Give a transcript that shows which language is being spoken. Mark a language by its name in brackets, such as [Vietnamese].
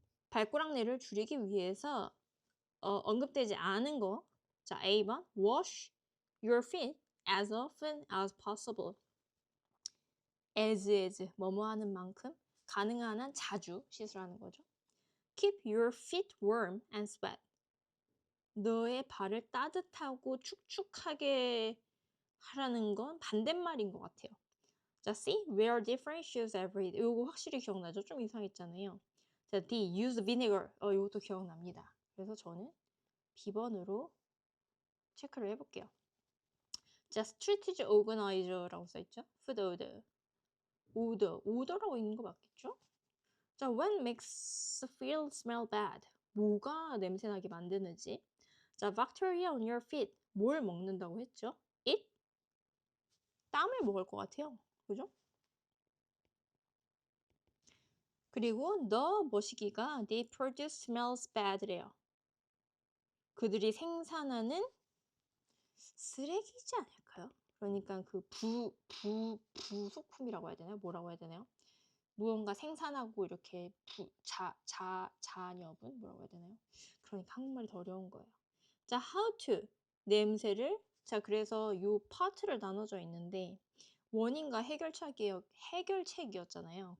[Korean] 발꼬락내를 줄이기 위해서 언급되지 않은 거. 자, A번. [English] Wash your feet as often as possible. [Korean] as 뭐뭐 하는 만큼 가능한 한 자주 씻으라는 거죠. [English] Keep your feet warm and sweat. [Korean] 너의 발을 따뜻하고 축축하게 하라는 건 반대말인 것 같아요. 자, C. [English] Wear different shoes every day. [Korean] 이거 확실히 기억나죠? 좀 이상했잖아요. 자, D. [English] Use vinegar. [Korean] 이것도 기억납니다. 그래서 저는 B번으로 체크를 해볼게요. 자, strategy organizer라고 써있죠? [English] Food odor [Korean] 라고 있는 거 맞겠죠? [English] 자, what makes feel smell bad? [Korean] 뭐가 냄새나게 만드는지. [English] 자, bacteria on your feet. [Korean] 뭘 먹는다고 했죠? [English] It? [Korean] 땀을 먹을 것 같아요. 그죠? [English] 그리고 the 머시기가 they produce smells bad래요. [Korean] 그들이 생산하는 쓰레기지 않을까요? 그러니까 그 부속품이라고 해야 되나요? 뭐라고 해야 되나요? 무언가 생산하고 이렇게 잔여분? 뭐라고 해야 되나요? 그러니까 한국말이 더 어려운 거예요. 자, [English] how to [Korean] 냄새를 자, 그래서 요 파트를 나눠져 있는데 원인과 해결책이었잖아요.